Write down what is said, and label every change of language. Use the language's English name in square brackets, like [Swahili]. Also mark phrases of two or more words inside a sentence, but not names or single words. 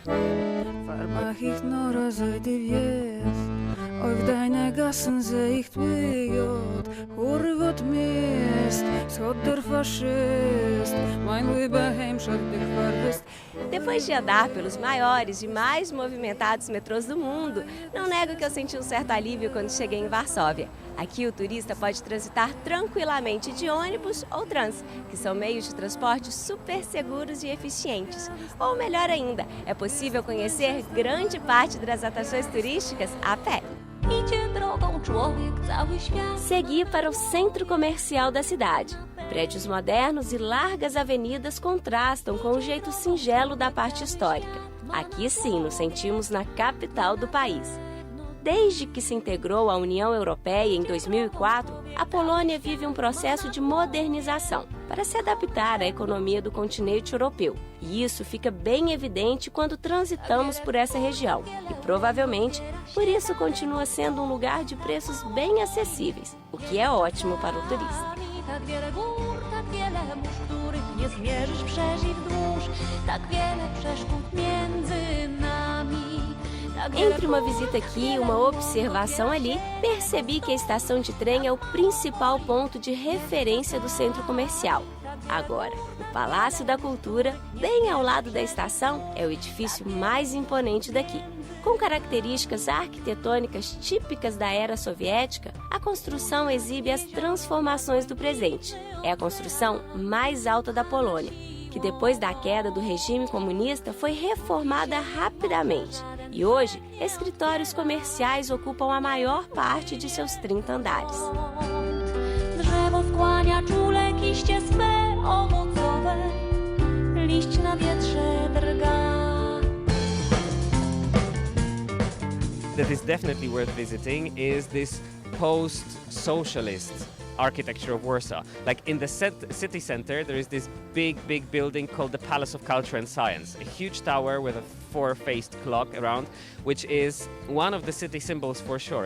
[Portuguese] Depois de andar pelos maiores e mais movimentados metrôs do mundo, não nego que eu senti um certo alívio quando cheguei em Varsóvia. Aqui o turista pode transitar tranquilamente de ônibus ou trans, que são meios de transporte super seguros e eficientes. Ou melhor ainda, é possível conhecer grande parte das atrações turísticas a pé. [Polish] Idzie drogą człowiek cały świat. [Portuguese] Segui para o centro comercial da cidade. Prédios modernos e largas avenidas contrastam com o jeito singelo da parte histórica. Aqui sim nos sentimos na capital do país. Desde que se integrou à União Europeia em 2004, a Polônia vive um processo de modernização para se adaptar à economia do continente europeu. E isso fica bem evidente quando transitamos por essa região. E provavelmente, por isso continua sendo um lugar de preços bem acessíveis, o que é ótimo para o turista. [Polish] Tak wiele gór, tak wiele mórz, których nie zmierzysz wszerz i wzdłuż, tak wiele przeszkód między nami. [Portuguese] Entre uma visita aqui e uma observação ali, percebi que a estação de trem é o principal ponto de referência do centro comercial. Agora, o Palácio da Cultura, bem ao lado da estação, é o edifício mais imponente daqui. Com características arquitetônicas típicas da era soviética, a construção exibe as transformações do presente. É a construção mais alta da Polônia, que depois da queda do regime comunista foi reformada rapidamente. E hoje, escritórios comerciais ocupam a maior parte de seus 30 andares. [Polish] Drzewo skłania czule kiście swe owocowe, liść na wietrze drga. [English] That is definitely worth visiting is this post-socialist architecture of Warsaw. Like in the city center, there is this big building called the Palace of Culture and Science, a huge tower with a four-faced clock around, which is one of the city symbols for sure.